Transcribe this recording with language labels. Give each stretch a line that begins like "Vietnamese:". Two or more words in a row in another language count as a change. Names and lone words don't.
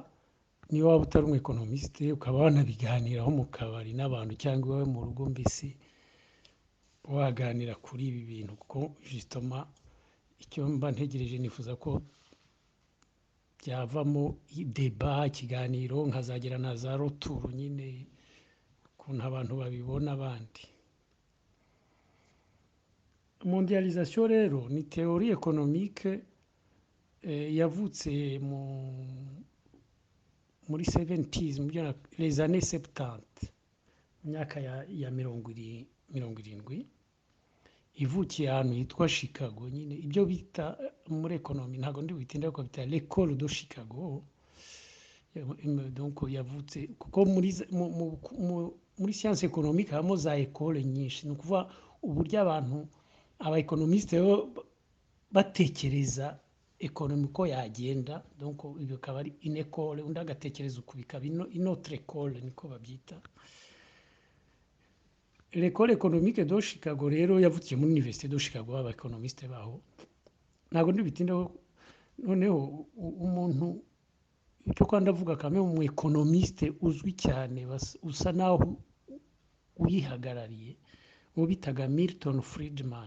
Kinyarwanda: Niba waba utari umuekonomiste ukaba wanabiganiraho mu kabari n'abantu cyangwa iwawe mu rugo, mbese waganira kuri ibi bintu, kuko justement icyo mba ntegereje nifuza ko byavamo débat, ikiganiro, nkazagera na za retour nyine ukuntu abantu babibona abandi. Mondialisation rero ni
French: théorie économique
Kinyarwanda: yavutse muri 70s,
French: les années 70,
Kinyarwanda: imyaka ya 70, ivukiye ahantu hitwa Chicago. Nyine ibyo bita muri ekonomi, ntabwo ndi bubitinda ko bita
French: l'école de Chicago.
Kinyarwanda: Donc yavutse kuko muri
French: science économique
Kinyarwanda: habamo za école nyinshi. Ni ukuvuga uburyo abantu abaekonomiste batekereza ekonomi uko yagenda, donc ibyo akaba ari
French: une école,
Kinyarwanda: undi agatekereza uku bikaba
French: une autre école
Kinyarwanda: niko babyita.
French: L'école économique de Chicago
Kinyarwanda: rero yavukiye muri Université de Chicago, abaekonomiste baho ntabwo ndibitindaho. Noneho umuntu icyo kandi avuga kamwe mu economiste uzwi cyane usa naho uyihagarariye uwo bitaga Milton Friedman.